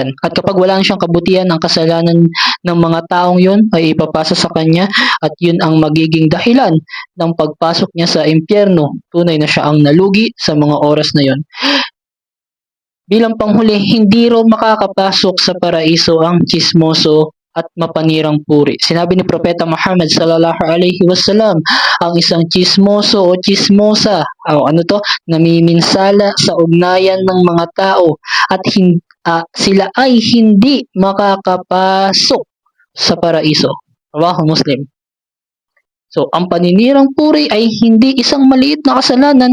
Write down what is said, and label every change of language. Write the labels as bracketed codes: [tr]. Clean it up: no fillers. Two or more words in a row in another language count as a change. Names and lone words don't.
[tl] At kapag wala na siyang kabutihan, ang kasalanan ng mga taong yun ay ipapasa sa kanya at yun ang magiging dahilan ng pagpasok niya sa impyerno. Tunay na siya ang nalugi sa mga oras na yun. Bilang panghuli, hindi raw makakapasok sa paraiso ang tsismoso at mapanirang puri. Sinabi ni Propeta Muhammad [ar] صلى الله عليه وسلم, [tl] ang isang tsismoso o tsismosa, namiminsala sa ugnayan ng mga tao at sila ay hindi makakapasok sa paraiso. [ar] رواه مسلم. [tl] So, ang paninirang puri ay hindi isang maliit na kasalanan.